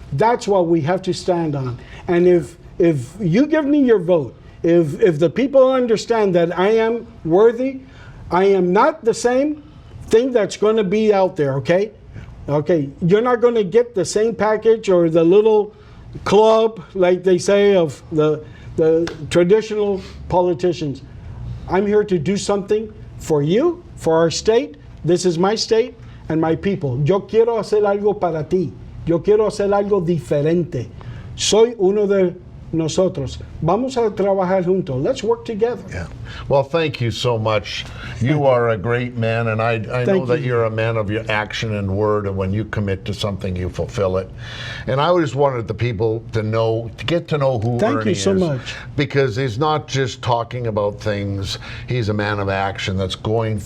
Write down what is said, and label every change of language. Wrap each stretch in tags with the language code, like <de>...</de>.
<en>That's what we have to stand on. And if you give me your vote, if the people understand that I am worthy, I am not the same thing that's going to be out there, okay? Okay, you're not going to get the same package or the little club, like they say, of the traditional politicians. I'm here to do something for you, for our state. This is my state and my people.</en> <es>Yo quiero hacer algo para ti. Yo quiero hacer algo diferente. Soy uno de nosotros. Vamos a trabajar juntos.</es> <en>Let's work together. Yeah. Well, thank you so much. You are a great man, and I know that you're a man of your action and word, and when you commit to something, you fulfill it. And I always wanted the people to get to know who Ernie is. Thank you so much. Because he's not just talking about things. He's a man of action that's going to</en>